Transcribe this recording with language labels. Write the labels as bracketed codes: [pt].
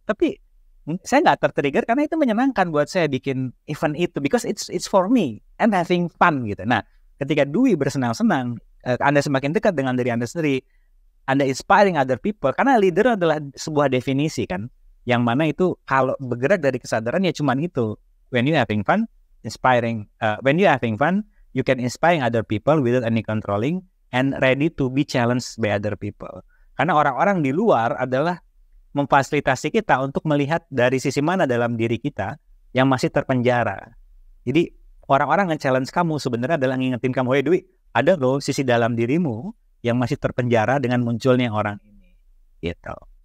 [id] Tapi saya nggak tertrigger karena itu menyenangkan buat saya bikin event itu, [en] because it's for me and having fun [id] gitu. Nah, ketika Dwi bersenang-senang, Anda semakin dekat dengan diri Anda sendiri. Anda [en] inspiring other people, [id] karena leader adalah sebuah definisi kan, yang mana itu kalau bergerak dari kesadaran ya cuman itu. [en] When you having fun, inspiring. When you having fun, you can inspiring other people without any controlling and ready to be challenged by other people. [id] Karena orang-orang di luar adalah memfasilitasi kita untuk melihat dari sisi mana dalam diri kita yang masih terpenjara. Jadi orang-orang nge-challenge kamu sebenarnya adalah ngingetin kamu, hey Dwi, ada loh sisi dalam dirimu yang masih terpenjara dengan munculnya orang ini, gitu.